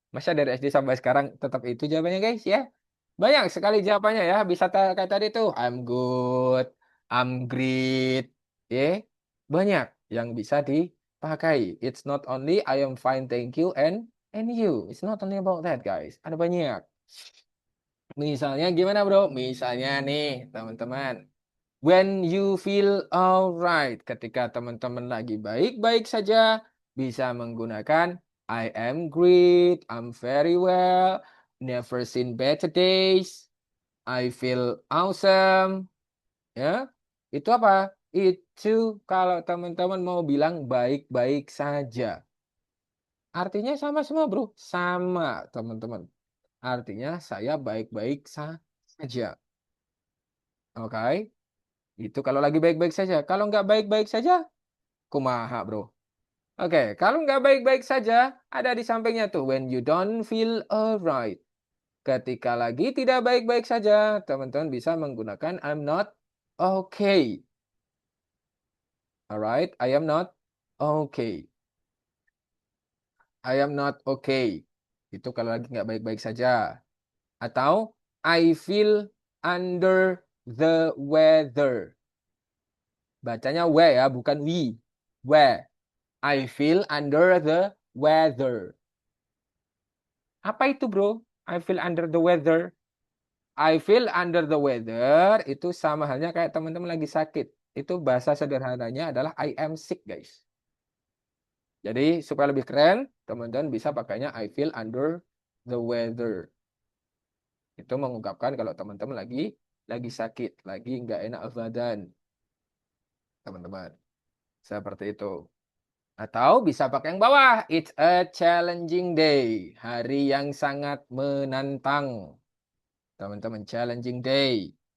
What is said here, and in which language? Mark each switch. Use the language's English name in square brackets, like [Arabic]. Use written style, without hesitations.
[Indonesian] Masa dari SD sampai sekarang tetap itu jawabannya, guys, ya? Banyak sekali jawabannya ya. Bisa kayak tadi tuh, [English] I'm good, I'm great. [Indonesian] Ya, banyak yang bisa dipakai. [English] It's not only I am fine, thank you, and you. It's not only about that, guys. [Indonesian] Ada banyak. Misalnya gimana, bro? Misalnya nih, teman-teman. [English] When you feel alright, [Indonesian] ketika teman-teman lagi baik-baik saja, bisa menggunakan [English] I am great, I'm very well, never seen better days, I feel awesome. [Indonesian] Ya, itu apa? Itu kalau teman-teman mau bilang baik-baik saja. Artinya sama semua, bro. Sama, teman-teman. artinya saya baik-baik saja. Oke, itu kalau lagi baik-baik saja. Kalau nggak baik-baik saja, kumaha bro. Oke, kalau nggak baik-baik saja, ada di sampingnya tuh. [English] When you don't feel alright. [Indonesian] Ketika lagi tidak baik-baik saja, teman-teman bisa menggunakan I'm not okay. [English] Alright, I am not okay. I am not okay. [Indonesian] Itu kalau lagi nggak baik-baik saja. Atau [English] I feel under the weather. [Indonesian] Bacanya [English] we [Indonesian] ya, bukan [English] we. We. I feel under the weather. [Indonesian] Apa itu bro? [English] I feel under the weather. I feel under the weather [Indonesian] itu sama halnya kayak teman-teman lagi sakit. Itu bahasa sederhananya adalah [English] I am sick guys. [Indonesian] Jadi supaya lebih keren, teman-teman bisa pakainya I feel under the weather. Itu mengungkapkan kalau teman-teman lagi sakit, lagi nggak enak badan, teman-teman. Seperti itu. Atau bisa pakai yang bawah. [English] It's a challenging day. [Indonesian] Hari yang sangat menantang. Teman-teman, challenging day.